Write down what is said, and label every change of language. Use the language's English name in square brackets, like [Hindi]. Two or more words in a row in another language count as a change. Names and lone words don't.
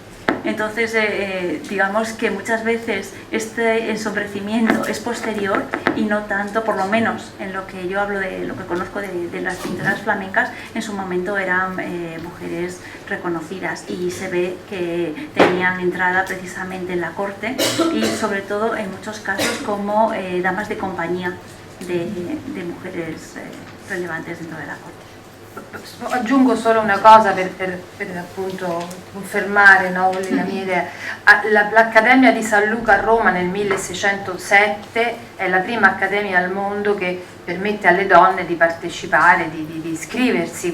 [Spanish] Entonces, digamos que muchas veces este ensombrecimiento es posterior y no tanto, por lo menos en lo que yo hablo de lo que conozco de las pintoras flamencas, en su momento eran mujeres reconocidas y se ve que tenían entrada precisamente en la corte y sobre todo en muchos casos como damas de compañía de mujeres relevantes dentro de la corte. [Italian] Aggiungo solo una cosa per appunto confermare, no, la mia idea. L'Accademia di San Luca a Roma nel 1607 è la prima accademia al mondo che permette alle donne di partecipare, di iscriversi.